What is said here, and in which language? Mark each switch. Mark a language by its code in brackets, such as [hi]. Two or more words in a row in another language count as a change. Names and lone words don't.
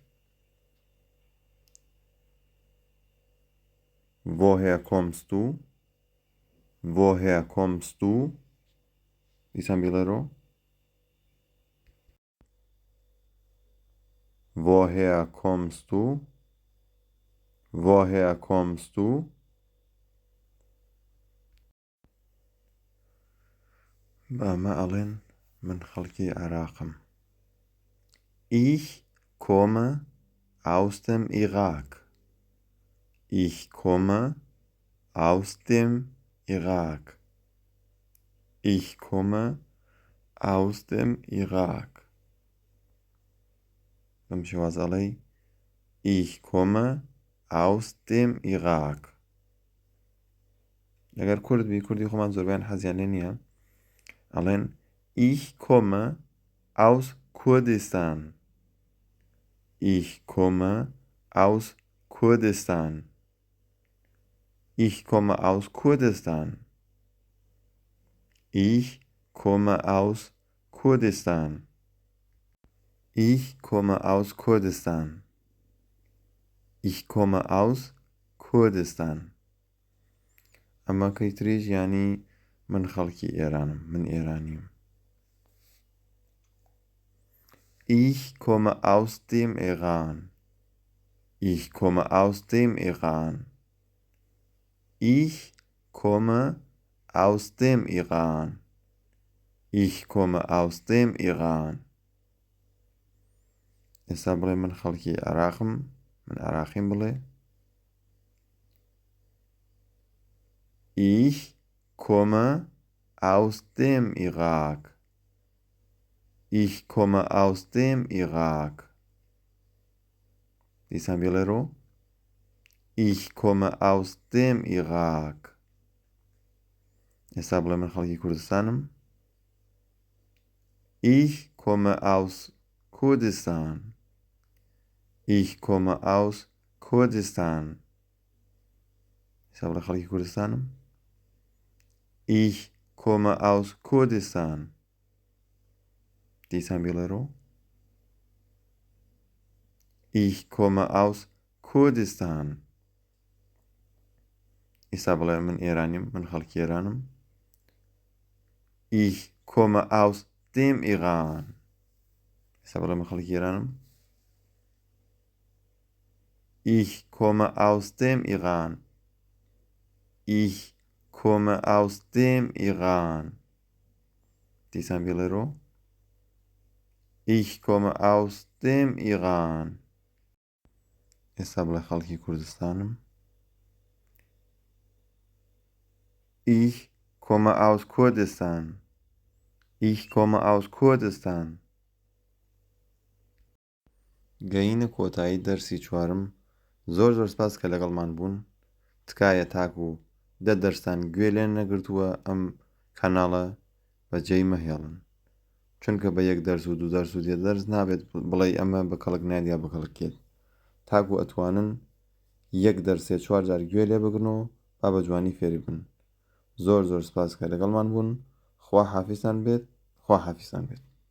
[de] woher kommst du woher kommst du [ckb] دیسان بڵێرۆ [de] woher kommst du woher kommst du [ckb] بەمە ئەڵێن من خەڵکی عێراقم [de] Ich komme aus dem Irak. Ich komme aus dem Irak. Ich komme aus dem Irak. Ich komme aus dem Irak. [ckb] ئەگەر کورد بی کوردی خۆمان زۆربیان حەزیان لێ نییە ئەڵێن [de] Ich komme aus Kurdistan. Ich komme aus Kurdistan. Ich komme aus Kurdistan. Ich komme aus Kurdistan. Ich komme aus Kurdistan. Ich komme aus Kurdistan. [ckb] ئەمە کەیتریش ینی من خەڵکی ئێرانم من ئێرانیم [de] Ich komme aus dem Iran. Ich komme aus dem Iran. Ich komme aus dem Iran. Ich komme aus dem Iran. [ckb] ئێستا بڵێ من خەڵکی عێراقم من عێراقیم بڵێ [de] Ich komme aus dem Irak. Ich komme aus dem Irak. [ckb] دیسان بڵێرۆ [de] Ich komme aus dem Irak. [ckb] ئێستا بڵێ من خەڵکی کوردستانم [de] Ich komme aus Kurdistan. Ich komme aus Kurdistan. [ckb] ئێستا بڵێ خەڵکی کوردستانم [de] Ich komme aus Kurdistan. [ckb] دیسان بڵێرۆ [de] Ich komme aus Kurdistan. [ckb] ئێستا بڵێ من ئێرانیم من خەڵکی ئێرانم [de] Ich komme aus dem Iran. [ckb] ئێستا بڵێ من خەڵکی ئێرانم [de] Ich komme aus dem Iran. Ich komme aus dem Iran. [ckb] دیسان بڵێرۆ [de] Ich komme aus dem Iran. [ckb] ئێستا بڵێ خەڵکی کوردستانم [de] Ich komme aus Kurdistan. Ich komme aus Kurdistan. [ckb] گەیینە کۆتایی دەرسی چوارم زۆر سپاس کە لەگەڵمان بوون تکایە تاکو و دە دەرسان گوێ لێ نەگرتووە ئەم کاناڵە بەجێی مەهێڵن چونکە بە یەک دەرس و دوو دەرس و دێ دەرس نابێت بڵێ ئەمە بە کەڵک نادیا بە کەڵکێت تاکو ئەتوانن یەک دەرسێ چوار جار گوێ لێ بگرنەوە با بە جوانی فێری بن زۆر سپاس کە لەگەڵمان بوون خوا حافیزتان بێت